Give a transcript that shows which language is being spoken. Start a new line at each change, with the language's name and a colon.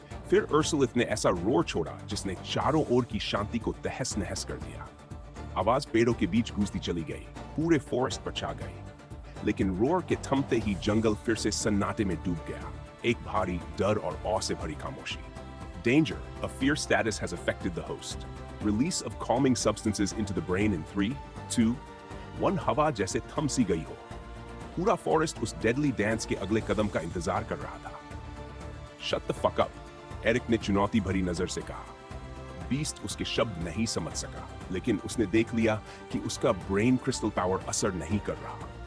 Hindi: फिर उर्सुलित ने ऐसा रोर छोड़ा जिसने चारों ओर की शांति को तहस नहस कर दिया। आवाज पेड़ों के बीच गूंजती चली गई, पूरे फॉरेस्ट पर छा गई। लेकिन रोर के थमते ही जंगल फिर से सन्नाटे में डूब गया, एक भारी डर और औ से भरी खामोशी।
English: Danger, a fear status has affected the host. Release of calming substances into the brain in 3, 2, 1।
Hindi: हवा जैसे थम सी गई हो। पूरा फॉरेस्ट उस डेडली डांस के अगले कदम का इंतजार कर रहा था।
English: Shut the fuck up,
Hindi: Eric ने चुनौती भरी नजर से कहा। बीस्ट उसके शब्द नहीं समझ सका, लेकिन उसने देख लिया कि उसका ब्रेन क्रिस्टल पावर असर नहीं कर रहा।